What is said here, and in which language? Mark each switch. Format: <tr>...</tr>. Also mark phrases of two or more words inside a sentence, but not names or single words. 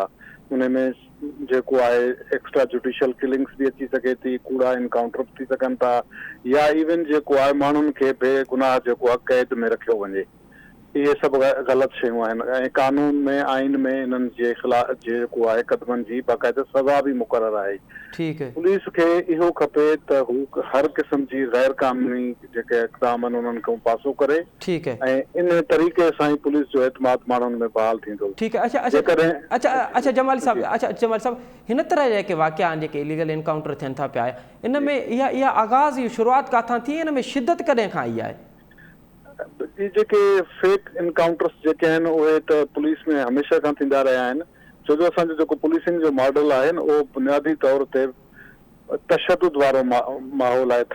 <sd>उन में जेको आहे</sd> <en>extra judicial killings</en> <sd>बि अची सघे थी, कूड़ा इनकाउंटर बि थी सघनि था या इवन जेको आहे माण्हुनि खे बेगुनाह जेको आहे कैद में रखियो वञे। इहे सभु ग़लति शयूं आहिनि ऐं कानून में आइन में इन्हनि जे ख़िलाफ़ जेको आहे क़दमनि जी बाक़ाइदा सज़ा बि मुक़ररु आहे।</sd> <ur>ٹھیک ہے.</ur> <sd>पुलिस खे इहो खपे त हू हर क़िस्म जी गैर कानूनी जेके इक़दाम आहिनि उन्हनि खां पासो करे।</sd> <ur>ٹھیک ہے.</ur> <sd>ऐं इन तरीक़े सां ई पुलिस जो एतमाद माण्हुनि में बहाल थींदो।</sd> <ur>ٹھیک ہے.</ur> <sd>अच्छा जमाली साहब हिन तरह जेके वाक़िया आहिनि जेके</sd> <en>illegal encounter</en> <sd>थियनि था पिया, इन में इहा आगाज़ शुरूआत किथां थी, इन में शिदत कॾहिं खां आई आहे? ई जेके</sd> <en>fake encounters</en> <sd>जेके आहिनि उहे त पुलिस में हमेशह खां थींदा रहिया आहिनि, छो जो असांजो जेको पुलिसिंग जो मॉडल आहे न उहो बुनियादी तौर ते तशदुद वारो माहौल आहे।</sd>